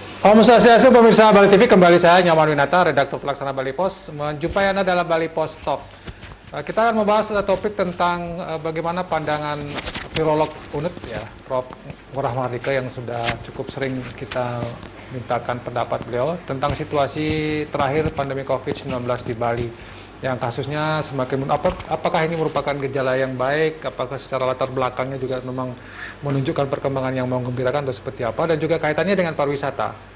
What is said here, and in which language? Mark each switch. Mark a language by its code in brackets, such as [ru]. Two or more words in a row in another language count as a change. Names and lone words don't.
[ban] Om Swastiastu, [id] pemirsa Bali TV, kembali saya Nyoman Winata, redaktur pelaksana Bali Pos, menjumpai Anda dalam Bali Pos Talk. Kita akan membahas topik tentang bagaimana pandangan virolog UNED, ya, Prof. Ngurah Mahardika, yang sudah cukup sering kita mintakan pendapat beliau tentang situasi terakhir pandemi COVID-19 di Bali, yang kasusnya semakin apakah ini merupakan gejala yang baik, apakah secara latar belakangnya juga memang menunjukkan perkembangan yang menggembirakan atau seperti apa, dan juga kaitannya dengan pariwisata.